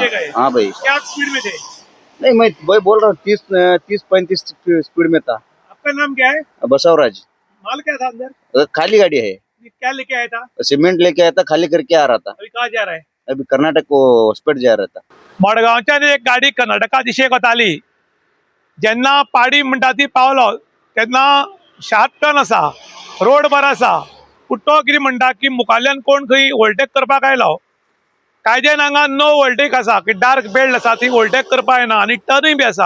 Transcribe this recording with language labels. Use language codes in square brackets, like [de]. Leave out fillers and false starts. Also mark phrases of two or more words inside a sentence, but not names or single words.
[hi] पीछे गए। हाँ भाई। क्या आप स्पीड में थे? नहीं, मैं वही बोल रहा हूँ, 30-35 स्पीड में था। आपका नाम क्या है? बसवराज। माल क्या था अंदर? खाली गाड़ी है। ये क्या लेके आया था? सिमेंट लेके आया था, खाली करके आ रहा था। अभी कहाँ जा रहा है? अभी कर्नाटक को हॉस्पिटल जा रहा था। [kok] मडगांवच्यान एक गाडी कर्नाटका दिशेक वताली। जेन्ना पाडी म्हणटा ती पावलो तेन्ना [en] sharp turn [kok] आसा, रोड बरो आसा, पूण तो कितें म्हणटा की मुखाल्यान कोण खंय ओवरटेक करपाक आयलो, कायद्यान हांगा [en] no overtake [kok] आसा की [en] dark belt [kok] आसा ती ओवरटेक करपाक येना आनी टर्नूय बी आसा।